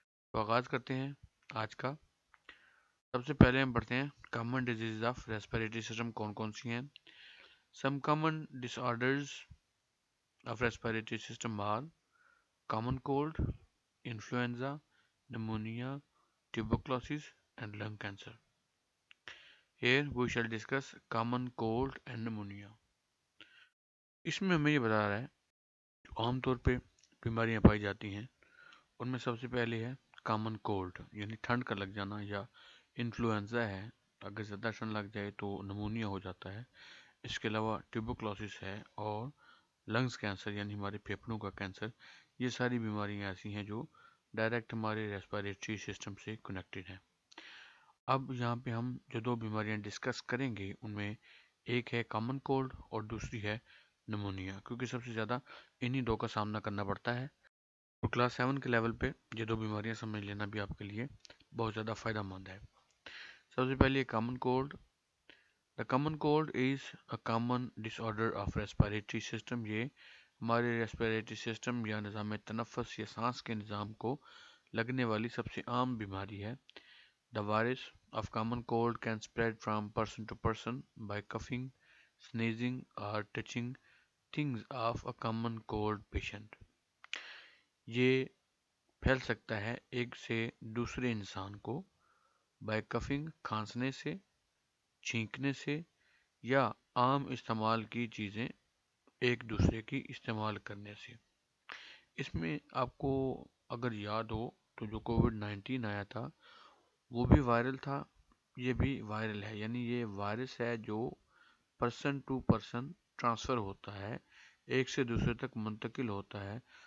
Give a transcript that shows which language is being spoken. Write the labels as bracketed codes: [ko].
[ur] تو آغاز کرتے ہیں آج کا. سب سے پہلے ہم پڑھتے ہیں [en] common diseases of respiratory system [ur] کون کون سی ہیں. [en] Some common disorders of respiratory system are common cold, influenza, pneumonia, tuberculosis and lung cancer. Here we shall discuss common cold and pneumonia. [ur] اس میں ہمیں یہ بتا رہا ہے عام طور پہ بیماریاں پائی جاتی ہیں، ان میں سب سے پہلے ہے کامن کولڈ یعنی ٹھنڈ کا لگ جانا، یا انفلوئنزا ہے اگر زیادہ ٹھنڈ لگ جائے تو نمونیا ہو جاتا ہے. اس کے علاوہ ٹیوبرکلوسس ہے اور لنگز کینسر یعنی ہمارے پھیپھڑوں کا کینسر. یہ ساری بیماریاں ایسی ہیں جو ڈائریکٹ ہمارے ریسپیریٹری سسٹم سے کنیکٹڈ ہیں. اب یہاں پہ ہم جو دو بیماریاں ڈسکس کریں گے ان میں ایک ہے کامن کولڈ اور دوسری ہے نمونیا، کیونکہ سب سے زیادہ انہی دو کا سامنا کرنا پڑتا ہے. اور کلاس 7 کے لیول پہ یہ دو بیماریاں سمجھ لینا بھی آپ کے لیے بہت زیادہ فائدہ مند ہے. سب سے پہلے common cold. [en] The common cold is a common disorder of respiratory system. [ur] یہ ہمارے ریسپیریٹری سسٹم یا نظام تنفس یا سانس کے نظام کو لگنے والی سب سے عام بیماری ہے. [en] The virus of common cold can spread from person to person by coughing, sneezing or touching things of a common cold patient. [ur] یہ پھیل سکتا ہے ایک سے دوسرے انسان کو [en] by coughing [ur] کھانسنے سے، چھینکنے سے یا عام استعمال کی چیزیں ایک دوسرے کی استعمال کرنے سے. اس میں آپ کو اگر یاد ہو تو جو کووڈ-19 آیا تھا وہ بھی وائرل تھا، یہ بھی وائرل ہے، یعنی یہ وائرس ہے جو [en] person to person [ur] ٹرانسفر ہوتا ہے، ایک سے دوسرے تک منتقل ہوتا ہے.